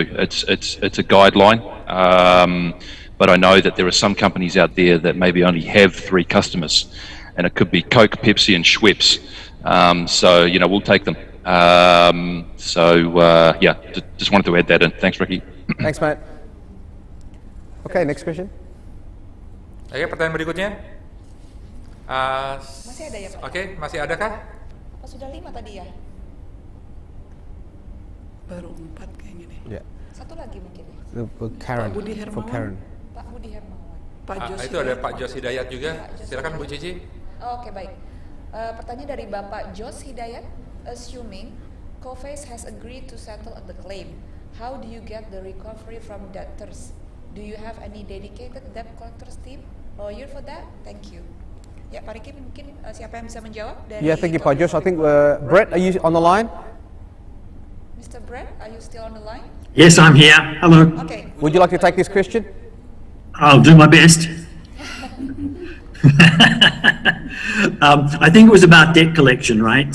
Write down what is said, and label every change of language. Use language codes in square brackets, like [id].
[en] It's a guideline, but I know that there are some companies out there that maybe only have 3 customers, and it could be Coke, Pepsi, and Schweppes. So we'll take them. Yeah, just wanted to add that in. Thanks, Ricky. Thanks, Matt. Okay, next question. [id] Oke, pertanyaan berikutnya. Masih ada ya, Pak? Oke, masih ada kah? Apa sudah 5 tadi ya? Baru 4 kayaknya deh. Yeah. Satu lagi mungkin ya. Karen. Pak Budi Hermawan. [en] For Karen. [id] Pak Budi Hermawan. Pak Jos Itu ada Pak Jos Hidayat juga. Silakan Bu Cici. Oke, baik. Pertanyaan dari Bapak Jos Hidayat. [en] Assuming Coface has agreed to settle the claim, how do you get the recovery from debtors? Do you have any dedicated debt collectors team, lawyer for that? Thank you. [id] Ya, Pak Riki, mungkin siapa yang bisa menjawab dari [en] Yeah, thank you, Pak Josh. I think Brett, are you on the line? Mr. Brett, are you still on the line? Yes, I'm here. Hello. Okay. Would you like to take this question? I'll do my best. I think it was about debt collection, right?